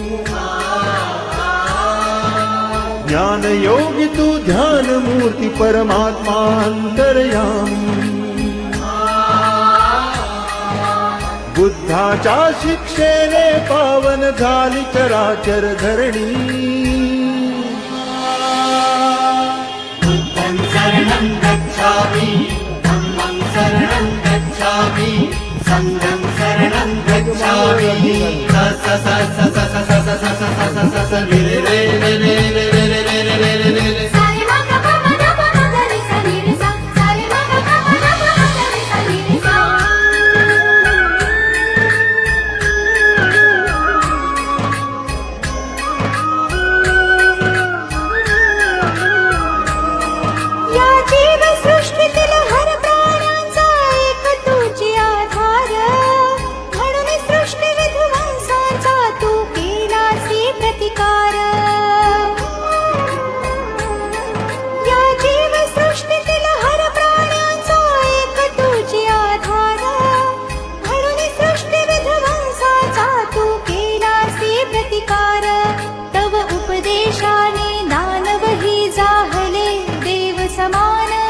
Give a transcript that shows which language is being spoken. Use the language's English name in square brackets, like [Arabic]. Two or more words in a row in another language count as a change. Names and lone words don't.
[Marathi] ज्ञान योगी तू, ध्यान मूर्ती परमात्मा अंतर्यामी। बुद्धाच्या शिक्षेने पावन झाली चराचर धरणी। [Pali] बुद्धं शरणं गच्छामि, धम्मं शरणं शरणं गच्छामि संघं शरणं गच्छामि स स स स स स स स स स स स स रे रे रे रे रे रे रे रे रे रे रे रे सारे मा ग प म ग प म ग रे सा नि रे सा सारे मा ग प म ग प म ग रे सा नि रे सा [Marathi] या जीव सृष्टीतील हर प्राण्यांचा एक तुझी आधार म्हणून सृष्टी विध्वंसाचा तू केलासी प्रतिकार या जीव सृष्टीतील हर प्राण्यांचा एक तुझी आधार म्हणून सृष्टी विध्वंसाचा तू केलासी प्रतिकार तव उपदेशाने दानवही जाहले देव समान